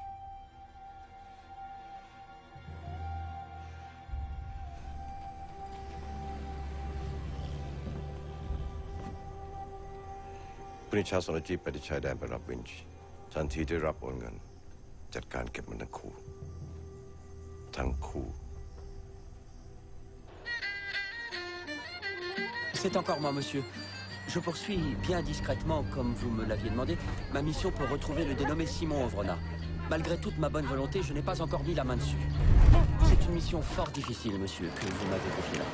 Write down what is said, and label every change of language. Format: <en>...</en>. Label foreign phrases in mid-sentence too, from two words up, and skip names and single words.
<th>ปริชาสนจีไปที่ชายแดนไปรับวินช์ทันทีที่รับโอนเงินจัดการเก็บมันทั้งคู่</th> <fr>C'est encore moi, monsieur. Je poursuis bien discrètement, comme vous me l'aviez demandé, ma mission pour retrouver le dénommé Simon Ovrona. Malgré toute ma bonne volonté, je n'ai pas encore mis la main dessus. C'est une mission fort difficile, monsieur, que vous m'avez confiée là.</fr>